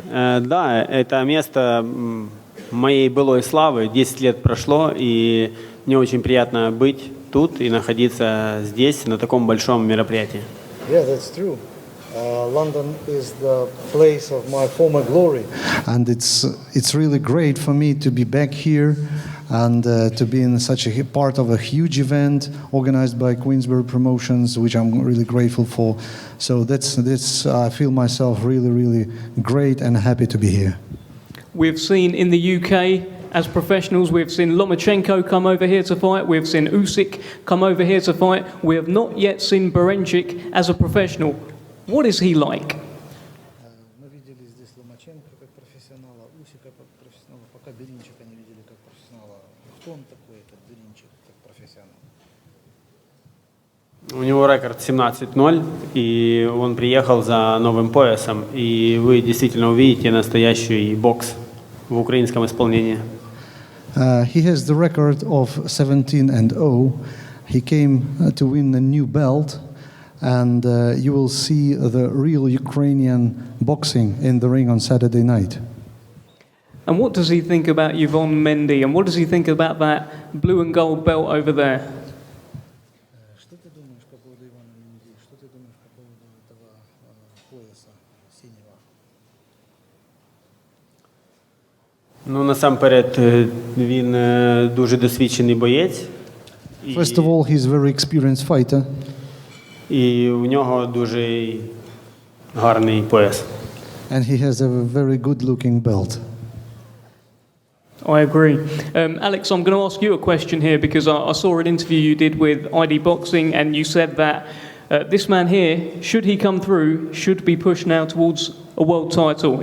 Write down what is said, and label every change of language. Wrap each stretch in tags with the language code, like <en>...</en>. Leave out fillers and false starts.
<ru>Да, это место моей былой славы. 10 лет прошло, и мне очень приятно быть тут и находиться здесь, на таком большом мероприятии.</ru> <en>Yeah, that's true. London is the place of my former glory. And it's really great for me to be back here and to be in such a part of a huge event organized by Queensberry Promotions, which I'm really grateful for. So that's I feel myself really, really great and happy to be here. We've seen in the UK, as professionals, we've seen Lomachenko come over here to fight, we've seen Usyk come over here to fight. We have not yet seen Berinchyk as a professional. What is he like?</en> <ru>Мы видели здесь Ломаченко как профессионала, Усика как профессионала, пока Беринчика не видели как профессионала. Кто он такой, этот Беринчик, как профессионал? У него рекорд 17-0, и он приехал за новым поясом, и вы действительно увидите настоящий бокс в украинском исполнении.</ru> <en>He has the record of 17-0. He came to win a new belt, and you will see the real Ukrainian boxing in the ring on Saturday night. And what does he think about Yvan Mendy, and what does he think about that blue and gold belt over there?</en> <ru>Что ты думаешь по поводу Ивана Менди? Что ты думаешь по поводу этого пояса синего?</ru> <uk>Ну, насамперед, він дуже досвідчений боєць.</uk> <en>First of all, he's a very experienced fighter.</en> <uk>І у нього дуже гарний пояс.</uk> <en>And he has a very good-looking belt. I agree. Alex, I'm going to ask you a question here because I saw an interview you did with ID Boxing, and you said that this man here, should he come through, should be pushed now towards a world title.</en>